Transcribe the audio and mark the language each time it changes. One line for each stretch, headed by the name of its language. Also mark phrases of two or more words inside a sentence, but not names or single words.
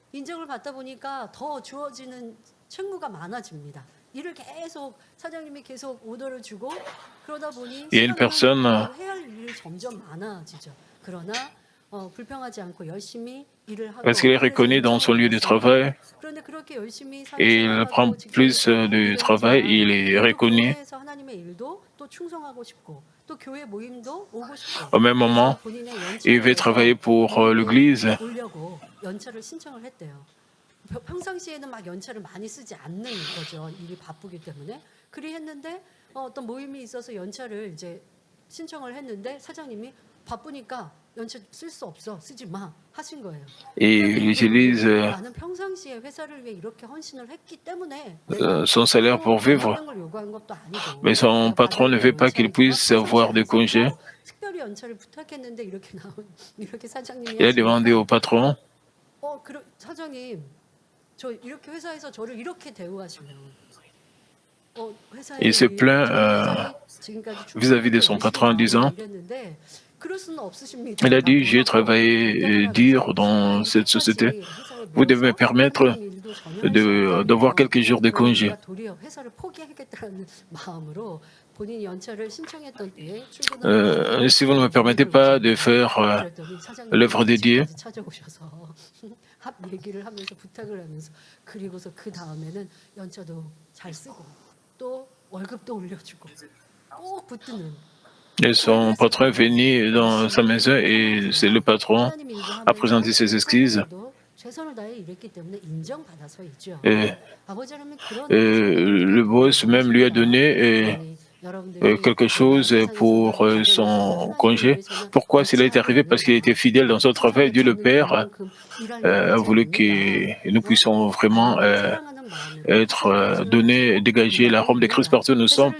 French: Il y a une personne parce qu'il est reconnu dans son lieu de travail et il prend plus de travail, il est reconnu. Au même moment, il veut travailler pour l'Église.
Korean: 평상시에는 막 연차를 많이 쓰지 않는 거죠. 일이 바쁘기 때문에. 그리했는데 어떤 모임이 있어서 연차를 이제 신청을 했는데 사장님이 바쁘니까 연차 쓸 수 없어. 쓰지 마. 하신 거예요.
French: Et il utilise
Korean: 나는 평상시에 회사를 위해 이렇게 헌신을 했기 때문에
French: son salaire pour vivre.
Korean: 다른 걸 요구한 것도 아니고.
French: Mais son patron ne veut pas qu'il puisse avoir de congés.
Korean: 특별히 연차를 부탁했는데 이렇게 나온 이렇게 사장님이
French: Il a demandé au patron,
Korean: 사장님 저 이렇게 회사에서 저를 이렇게 대우하시면
French: il se plaint vis-à-vis de son patron en disant, il a dit, j'ai travaillé dur dans cette société, vous devez me permettre d'avoir quelques jours de congé. Si vous ne me permettez pas de faire l'œuvre de Dieu,
Korean: 얘기를 하면서 부탁을 하면서 그리고서 그 다음에는 연차도 잘 쓰고 또 월급도 올려주고 꼭 붙드는.
French: Et son patron est venu dans sa maison et c'est le patron a présenté ses excuses.
Korean: 최선을 다해 일했기 때문에 인정받아서이죠.
French: Et le boss même lui a donné quelque chose pour son congé. Pourquoi cela est arrivé? Parce qu'il était fidèle dans son travail. Dieu le Père a voulu que nous puissions vraiment être donnés, dégager l'arôme de Christ partout où nous sommes.